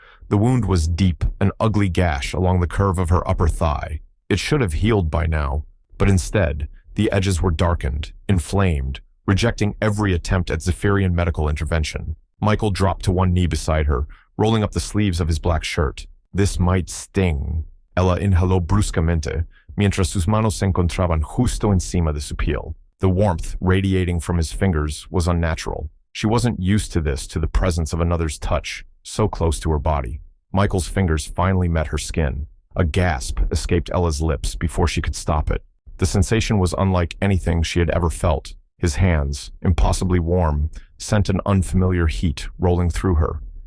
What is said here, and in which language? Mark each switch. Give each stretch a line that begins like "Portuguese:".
English: The wound was deep, an ugly gash along the curve of her upper thigh. It should have healed by now, but instead, the edges were darkened, inflamed, rejecting every attempt at Zephirion medical intervention. Michael dropped to one knee beside her, rolling up the sleeves of his black shirt. "This might sting."
Spanish: Ella inhaló bruscamente, mientras sus manos se encontraban justo encima de su piel.
English: The warmth radiating from his fingers was unnatural. She wasn't used to this, to the presence of another's touch, so close to her body. Michael's fingers finally met her skin. A gasp escaped Ella's lips before she could stop it. The sensation was unlike anything she had ever felt. His hands, impossibly warm, sent an unfamiliar heat rolling through her.